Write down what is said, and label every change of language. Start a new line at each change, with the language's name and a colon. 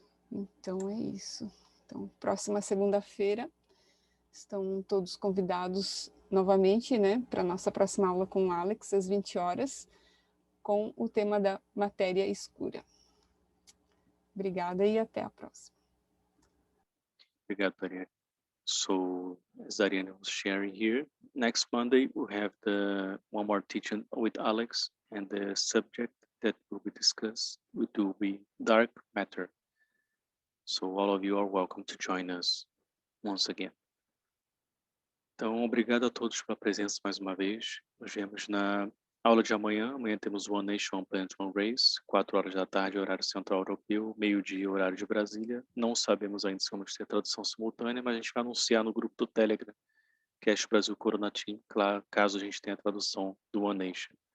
Portuguese: Então é isso. Então, próxima segunda-feira estão todos convidados novamente, né, para a nossa próxima aula com o Alex, às 20 horas, com o tema da matéria escura. Obrigada e até a próxima. Obrigado, Dariane.
English: So, as Dariane was sharing here, next Monday we'll have one more teaching with Alex, and the subject that will be discussed will be dark matter. So all of you are welcome to join us once again.
Portuguese: Então, obrigado a todos pela presença mais uma vez. Nos vemos na Aula de amanhã temos One Nation, One Planet, One Race, 4 horas da tarde, horário central europeu, meio-dia, horário de Brasília. Não sabemos ainda se vamos ter tradução simultânea, mas a gente vai anunciar no grupo do Telegram, Keshe Brasil Corona Team, claro, caso a gente tenha a tradução do One Nation.